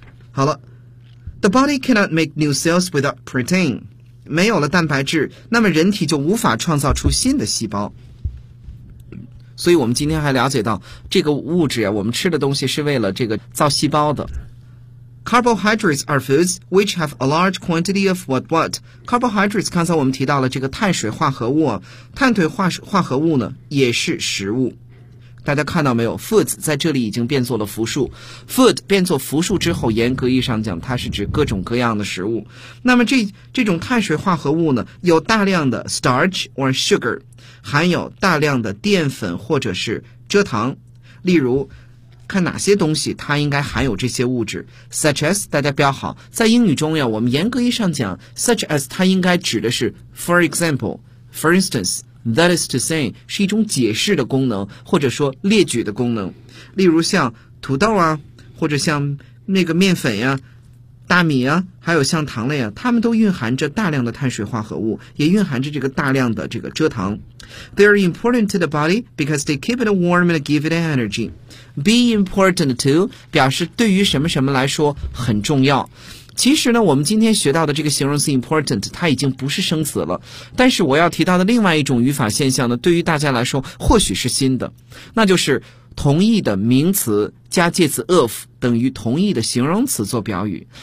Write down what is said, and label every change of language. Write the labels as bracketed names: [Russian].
[Chinese] 好了， [English] the body cannot make new cells without protein， [Chinese] 没有了蛋白质那么人体就无法创造出新的细胞。所以我们今天还了解到这个物质我们吃的东西是为了这个造细胞的。 [English] Carbohydrates are foods which have a large quantity of what what. [Chinese] Carbohydrates 刚才我们提到了这个碳水化合物，碳水化合物呢也是食物。大家看到没有， foods 在这里已经变作了复数， food 变作复数之后严格意义上讲它是指各种各样的食物。那么这种碳水化合物呢有大量的 [English] starch or sugar， [Chinese] 含有大量的淀粉或者是蔗糖。例如看哪些东西它应该含有这些物质， such as， 大家标好，在英语中我们严格意义上讲 such as 它应该指的是 [English] for example， for instance， that is to say [Chinese] 是一种解释的功能或者说列举的功能。例如像土豆啊，或者像那个面粉呀、大米啊，还有像糖类啊，它们都蕴含着大量的碳水化合物，也蕴含着这个大量的这个蔗糖。 [English] They are important to the body because they keep it warm and give it energy. Be important to [Chinese] 表示对于什么什么来说很重要。其实呢，我们今天学到的这个形容词 important 它已经不是生词了，但是我要提到的另外一种语法现象呢，对于大家来说或许是新的，那就是同义的名词加介词 of 等于同义的形容词做表语。